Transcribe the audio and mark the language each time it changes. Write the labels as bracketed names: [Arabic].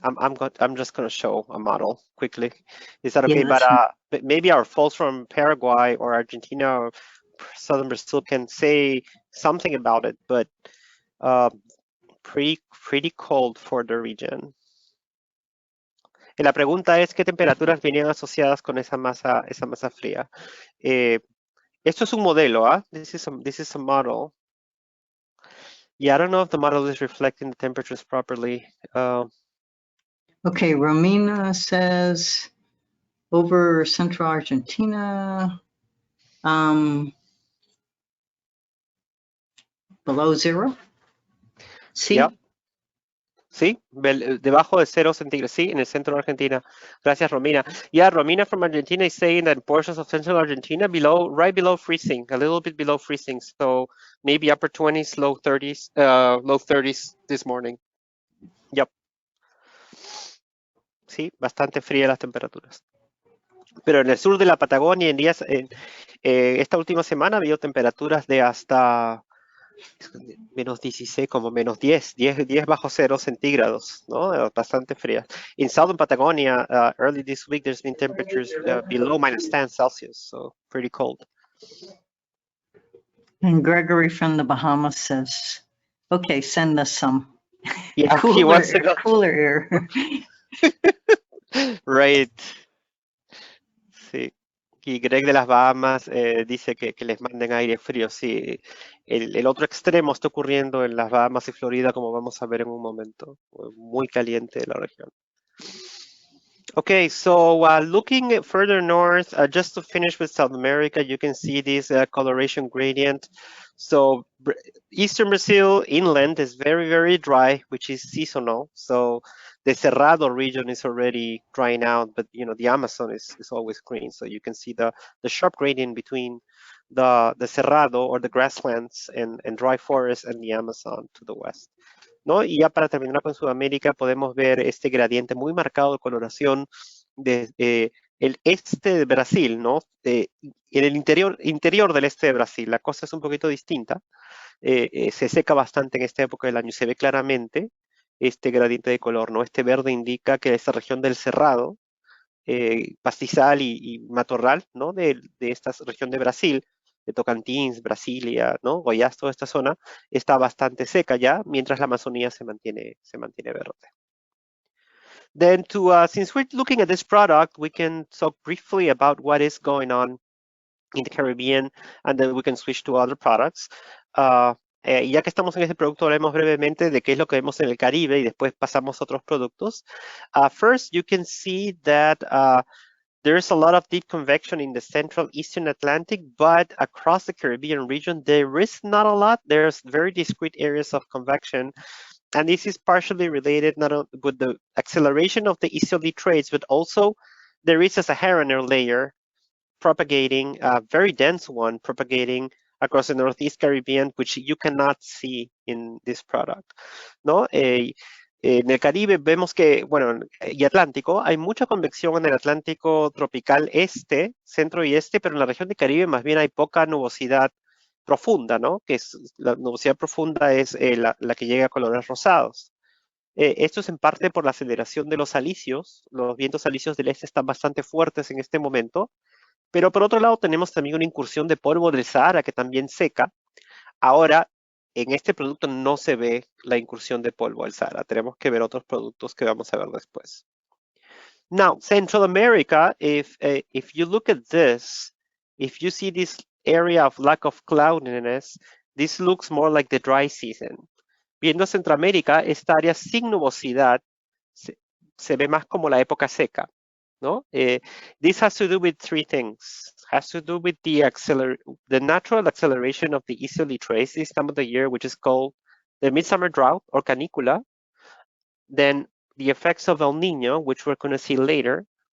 [English] I'm just going to show a model quickly. Is that okay? Yeah, But maybe our folks from Paraguay or Argentina or southern Brazil can say something about it, but pretty cold for the region. [Spanish] Y la pregunta es qué temperaturas venían asociadas con esa masa fría. Esto es un modelo, ¿ah? [English] This is a model. Yeah, I don't know if the model is reflecting the temperatures properly. Okay, Romina says over central Argentina, below zero. [Spanish] Sí. [English] Yeah. [Spanish] Sí, debajo de 0 centígrados, sí, en el centro de Argentina. Gracias, Romina. [English] Yeah, Romina from Argentina is saying that in portions of central Argentina, right below freezing, a little bit below freezing. So maybe upper 20s, low 30s this morning. Yep. [Spanish] Sí, bastante fría las temperaturas. Pero en el sur de la Patagonia, esta última semana ha habido temperaturas de hasta menos 16, como menos 10 bajo 0 centígrados, ¿no? Bastante frías. [English] In southern Patagonia, early this week, there's been temperatures below -10 Celsius, so pretty cold. And Gregory from the Bahamas says, okay, send us some. Yeah, he wants to go. Cooler air. Right. [Spanish] Sí. Y Greg de las Bahamas dice que les manden aire frío. Sí, el otro extremo está ocurriendo en las Bahamas y Florida, como vamos a ver en un momento. Muy caliente la región. [English] Okay, so looking further north, just to finish with South America, you can see this coloration gradient. So Eastern Brazil inland is very, very dry, which is seasonal. So the Cerrado region is already drying out, but the Amazon is always green. So you can see the sharp gradient between the Cerrado or the grasslands and dry forest and the Amazon to the west. [Spanish] ¿no? Y ya para terminar con Sudamérica podemos ver este gradiente muy marcado de coloración de el este de Brasil, ¿no? En el interior del este de Brasil, la cosa es un poquito distinta. Se seca bastante en esta época del año, se ve claramente este gradiente de color, ¿no? Este verde indica que esta región del Cerrado, pastizal y matorral, ¿no? De esta región de Brasil, de Tocantins, Brasilia, ¿no? Goiás, toda esta zona, está bastante seca ya, mientras la Amazonía se mantiene verde. [English] Then since we're looking at this product, we can talk briefly about what is going on in the Caribbean, and then we can switch to other products. [Spanish] Ya que estamos en este producto, hablemos brevemente de qué es lo que vemos en el Caribe y después pasamos a otros productos. [English] First, you can see that there's a lot of deep convection in the central eastern Atlantic, but across the Caribbean region, there is not a lot. There's very discrete areas of convection. And this is partially related not only with the acceleration of the easterly trades, but also there is a Saharan layer propagating, a very dense one, propagating across the Northeast Caribbean, which you cannot see in this product, [Spanish] ¿no? En el Caribe vemos que, bueno, y Atlántico, hay mucha convección en el Atlántico tropical este, centro y este, pero en la región de Caribe más bien hay poca nubosidad profunda, ¿no? Que es, la nubosidad profunda es la que llega a colores rosados. Esto es en parte por la aceleración de los alisios. Los vientos alisios del este están bastante fuertes en este momento, pero por otro lado tenemos también una incursión de polvo del Sahara que también seca. Ahora, en este producto no se ve la incursión de polvo del Sahara. Tenemos que ver otros productos que vamos a ver después. [English] Now, Central America, if you look at this, if you see this area of lack of cloudiness, this looks more like the dry season. [Spanish] Viendo Centroamérica, esta área sin nubosidad se ve más como la época seca, ¿no? [English] This has to do with three things. Has to do with the natural acceleration of the easterly trades this time of the year, which is called the midsummer drought or canicula. Then the effects of El Nino, which we're going to see later.